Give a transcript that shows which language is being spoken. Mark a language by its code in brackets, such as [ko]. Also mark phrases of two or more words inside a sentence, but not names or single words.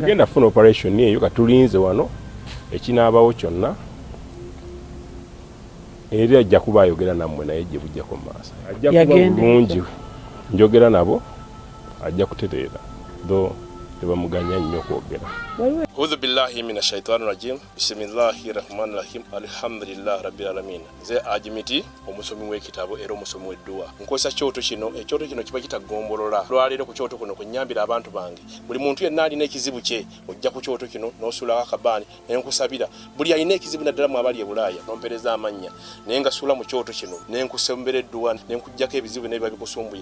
[lg] Yagenda funa operation eyo katulinze wano ekinaabawo kyonna era ajja kuba ayogera nammwe naye gye bujjako maaso. Ajja kuba bulungi njogera nabo ajja kutereera tho tebamuganya nnyo kwogera. [ar] أعوذ بالله من الشيطان الرجيم. بسم الله الرحمن الرحيم. الحمد لله رب العالمين. [lg] Nze Ajimiti omusomi w'ekitabo era omusomi w'edduwa. Nkozesa kyoto kino, ekyoto kino kiba kitagombolola. Lwaleero ku kyoto kuno kunnyambira abantu bange. Buli muntu yenna alina ekizibu kye ojja ku kyoto kino n'osuula akabaani ne nkusabira. Buli alina ekizibu naddala mu abali e Bulaaya nompereza amannya. Ne ngasuula mu kyoto kino ne nkusembera edduwa ne nkujjako ebizibu n'ebiba bikusumbuye.